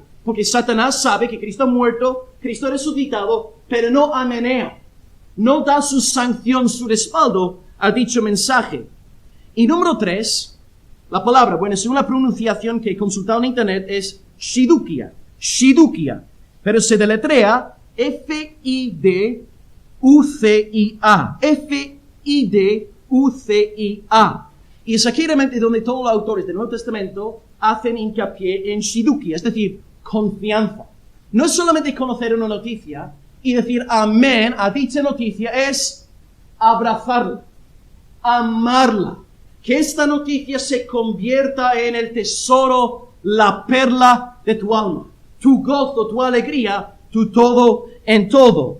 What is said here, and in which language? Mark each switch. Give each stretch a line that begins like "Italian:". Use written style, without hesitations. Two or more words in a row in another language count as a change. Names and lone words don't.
Spanish: Porque Satanás sabe que Cristo ha muerto, Cristo ha resucitado, pero no amenea. No da su sanción, su respaldo a dicho mensaje. Y número 3, la palabra, bueno, según la pronunciación que he consultado en internet, es shidukia. Shidukia. Pero se deletrea F-I-D-U-C-I-A. F-I-D-U-C-I-A. Y es aquí realmente donde todos los autores del Nuevo Testamento hacen hincapié en shidukia, es decir, confianza. No es solamente conocer una noticia y decir amén a dicha noticia, es abrazarla, amarla. Que esta noticia se convierta en el tesoro, la perla de tu alma, tu gozo, tu alegría, tu todo en todo.